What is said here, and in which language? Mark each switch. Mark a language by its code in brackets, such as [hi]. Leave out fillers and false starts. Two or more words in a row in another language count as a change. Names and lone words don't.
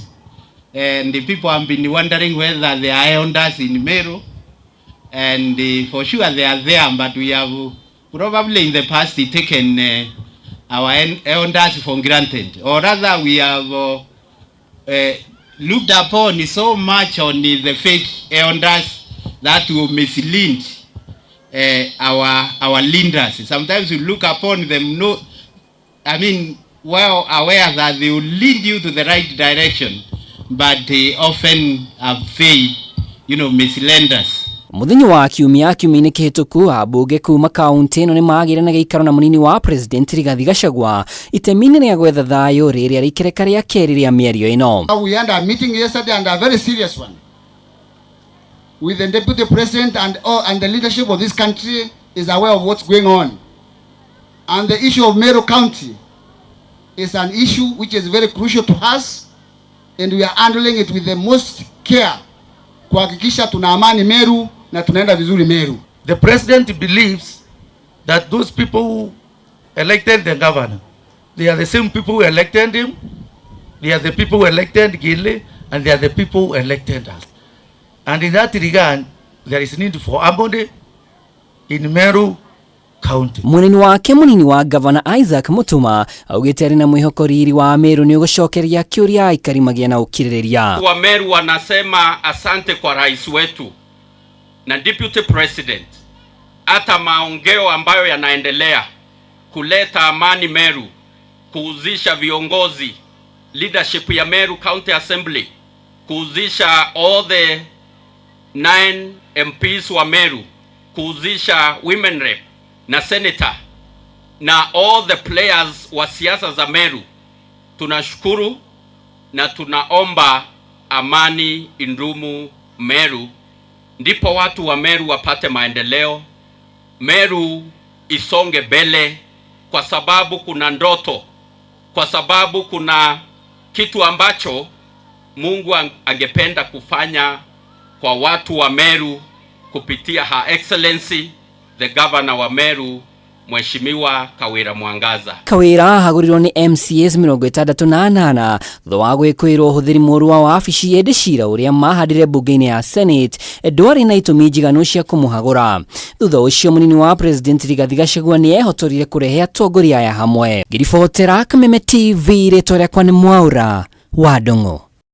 [en] And the people have been wondering whether they are elders in Meru, and for sure they are there, but we have probably in the past taken our elders for granted, or rather we have looked upon so much on the fake elders that will mislead our leaders. Sometimes we look upon them, well aware that they will lead you to the right direction, but they often have failed, mislead us. [ki] Muthenya wa Kiumia kiumia-ini kihituku abunge kuma kaunti ino ni magire na gikaro na munini wa president rigathi gachagua itemi-ini ria gwetha thayu riria rikereka ria keri ria mĩario ino. [en] We had a meeting yesterday, and a very serious one, with the deputy president and the leadership of this country is aware of what's going on, and the issue of Meru County is an issue which is very crucial to us, and we are handling it with the most care [sw] kuhakikisha tuna amani Meru na tunaenda vizuri Meru. [en] The president believes that those people who elected the governor, they are the same people who elected him, they are the people who elected Gile, and they are the people who elected us. And in that regard, there is need for harmony in Meru County. [ki] Munini wake munini wa gavana Isaac Mutuma augite ari na mwihoko riri wa Meru ni ugucokeria kiuria aikari magia na ukiririria. [sw] Wa Meru wanasema asante kwa rais wetu na [en] deputy president, [sw] hata maongeo ambayo yanaendelea kuleta amani Meru, kuuzisha viongozi leadership ya Meru County Assembly, kuuzisha [en] all the 9 MPs [sw] wa Meru, kuuzisha [en] women rep [sw] na senator na [en] all the players [sw] wa siasa za Meru. Tunashukuru na tunaomba amani indumu Meru, ndipo watu wa Meru wapate maendeleo, Meru isonge mbele, kwa sababu kuna ndoto, kwa sababu kuna kitu ambacho Mungu angependa kufanya kwa watu wa Meru kupitia [en] Her Excellency the Governor [sw] wa Meru, Mheshimiwa Kawira Mwangaza. [ki] Kawira hagurirwo ni MCAs 68 thutha wa gwĩkĩrwo ũhũthĩri mũru wa wabici ya cira uria mahadire bunge-ini ya Senate ndwari na itũmi njiganu cia kũmũhagũra. Thutha ũcio munini wa president Rigathi Gachagua ni ehotorire kũrehe atongoria ya hamwe. Ngiribotera Kameme TV, rĩtwa rĩakwa nĩ Mwaura wa Ndong'o.